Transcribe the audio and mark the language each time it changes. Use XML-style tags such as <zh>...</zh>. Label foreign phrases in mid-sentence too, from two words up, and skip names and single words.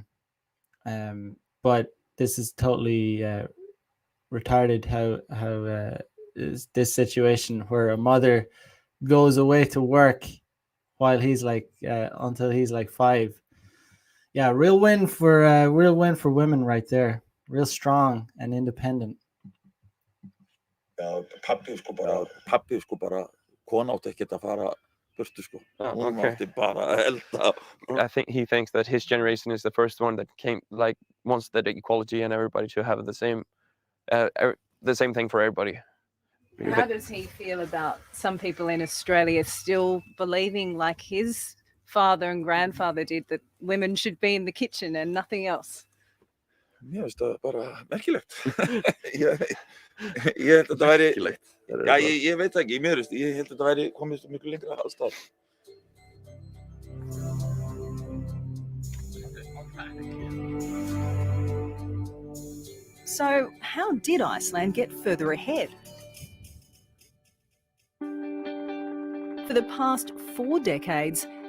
<en>But this is totally retarded how this situation where a mother goes away to work while he's like until he's like 5. Yeah, real win for women right there. Real strong and independent.</en> <is>Já, pabbi sko bara kona átti ekkert að fara burtu sko. Hún átti bara að elda.</is> <en>I think he thinks that his generation is the first one that wants that equality and everybody to have the same thing for everybody. How does he feel about some people in Australia still believing, like his father and grandfather did, that women should be in the kitchen and nothing else?</en> <is>Mér finnst það bara merkilegt. Ég held að þetta væri... Já, ég veit ekki, ég held að þetta væri komið miklu lengra alls þar.</is> <en>So, how did Iceland get further ahead? For the past 4 decades,</en>